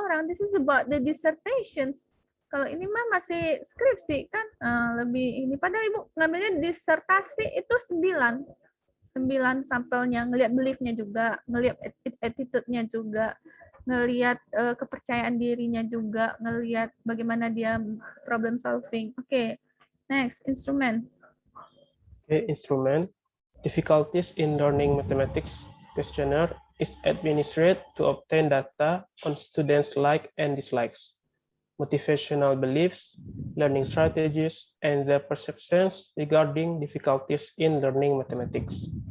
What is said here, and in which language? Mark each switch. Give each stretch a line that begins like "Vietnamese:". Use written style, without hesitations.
English: This is about the dissertations.
Indonesian: Kalau ini mah masih skripsi kan, lebih ini. Padahal ibu ngambilnya disertasi itu 9 sampelnya, ngelihat beliefnya juga, ngelihat attitude-nya juga, ngelihat kepercayaan dirinya juga, ngelihat bagaimana dia problem solving.
English: Oke, next, instrument. Okay, instrument. Difficulties in learning mathematics questionnaire is administered to obtain data on students' likes and dislikes, motivational beliefs, learning strategies, and their perceptions regarding difficulties in learning mathematics.